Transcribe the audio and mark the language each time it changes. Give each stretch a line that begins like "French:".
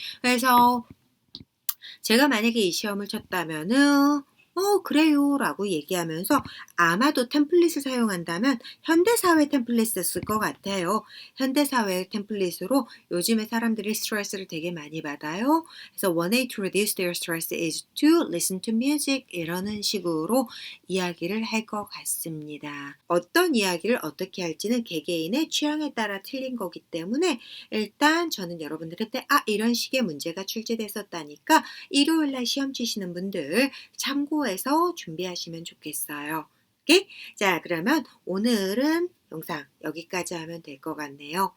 Korean: 그래서 제가 만약에 이 시험을 쳤다면은 그래요 라고 얘기하면서 아마도 템플릿을 사용한다면 현대사회 템플릿을 쓸 것 같아요. 현대사회 템플릿으로 요즘에 사람들이 스트레스를 되게 많이 받아요. 그래서
English: one way to reduce their stress is to listen to music
Korean: 이러는 식으로 이야기를 할 것 같습니다. 어떤 이야기를 어떻게 할지는 개개인의 취향에 따라 틀린 거기 때문에 일단 저는 여러분들한테 이런 식의 문제가 출제됐었다니까 일요일날 시험 치시는 분들 참고해서 준비하시면 좋겠어요. 오케이? 자, 그러면 오늘은 영상 여기까지 하면 될 것 같네요.